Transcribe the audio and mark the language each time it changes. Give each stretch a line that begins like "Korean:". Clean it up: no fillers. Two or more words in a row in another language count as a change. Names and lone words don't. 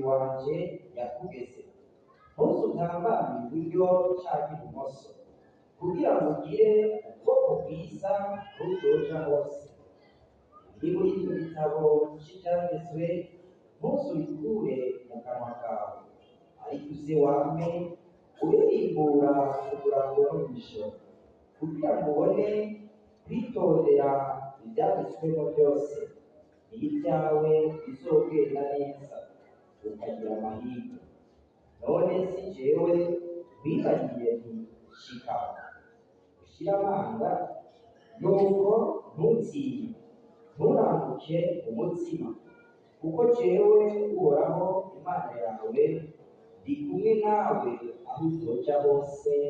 Rundi: wanje yakugeze Mose utambamye iburyo cyangwa ibumoso kugira ngo ugire ubwoko bwiza buzoja hose niba icyo gitabo cy'ibyagezwe Mose ubikure mu kanwa kawe ariko uze wame uririmbura umurango n'ijoro kugira ngo ubone kwitondera ibyanditswemo byose ibyawe bizogenda neza ukagira amahirwe none si jewe wibagiye nti shikama ushyira amanga nuko ntutinye nturanguke umutima kuko jewe uhoraho imana yawe ndi kumwe nawe aho uzoja hose.